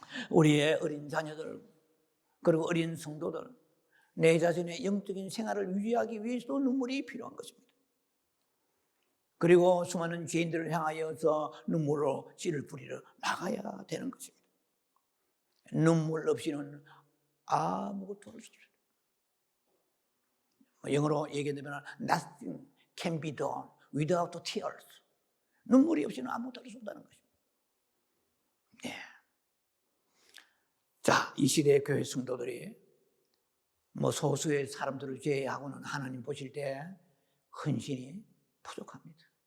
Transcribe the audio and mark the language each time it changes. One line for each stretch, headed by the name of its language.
Korean: 우리의 어린 자녀들 그리고 어린 성도들 내 자신의 영적인 생활을 유지하기 위해서도 눈물이 필요한 것입니다. 그리고 수많은 죄인들을 향하여서 눈물로 씨를 뿌리러 나가야 되는 것입니다. 눈물 없이는 아무것도 할 수 없습니다. 영어로 얘기하면
English: nothing can be done without tears.
Korean: 눈물이 없이는 아무것도 할 수 없다는 것입니다. 네. 자, 이 시대의 교회 성도들이 소수의 사람들을 제외하고는 하나님 보실 때 헌신이 부족합니다.